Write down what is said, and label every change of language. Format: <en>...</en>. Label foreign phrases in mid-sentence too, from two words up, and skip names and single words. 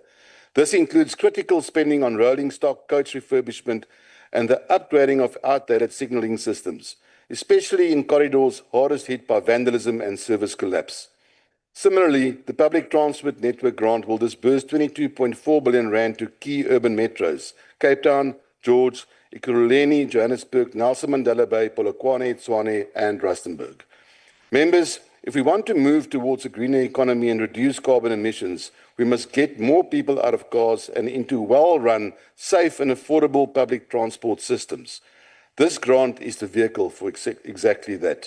<en>This includes critical spending on rolling stock coach refurbishment and the upgrading of outdated signalling systems, especially in corridors hardest hit by vandalism and service collapse. Similarly, the Public Transport Network Grant will disburse 22.4 billion rand to key urban metros, Cape Town, George, Ekurhuleni, Johannesburg, Nelson Mandela Bay, Polokwane, Tshwane, and Rustenburg. Members, if we want to move towards a greener economy and reduce carbon emissions, we must get more people out of cars and into well-run, safe and affordable public transport systems. This grant is the vehicle for exactly that.</en>